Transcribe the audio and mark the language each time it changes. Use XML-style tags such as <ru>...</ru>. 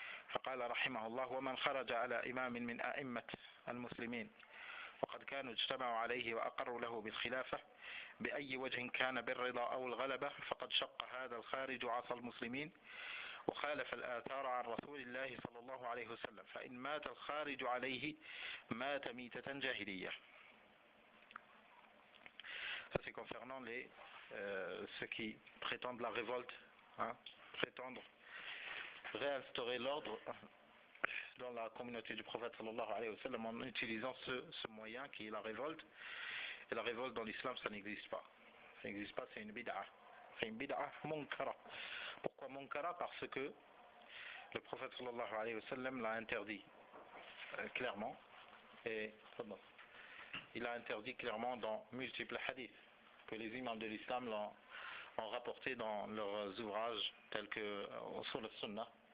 <ar>فقال رحمه الله: ومن خرج على إمام من أئمة المسلمين وقد كانوا اجتمعوا عليه وأقروا له بالخلافة بأي وجه كان بالرضا أو الغلبة فقد شق هذا الخارج عصى المسلمين وخالف الآثار عن رسول الله صلى الله عليه وسلم فإن مات الخارج عليه مات ميتة جاهلية.</ar> <fr>Ça c'est concernant ceux qui prétendent la révolte, prétendent réinstaurer l'ordre dans la communauté du prophète sallallahu alayhi wa sallam en utilisant ce moyen qui est la révolte. Et la révolte dans l'islam, ça n'existe pas. Ça n'existe pas, c'est une bid'a. C'est une bid'a munkara. Pourquoi munkara? Parce que le prophète sallallahu alayhi wa sallam l'a interdit clairement. Et il a interdit clairement dans multiples hadiths que les imams de l'islam l'ont rapporté dans leurs ouvrages tels que Usul al-Sunnah</fr>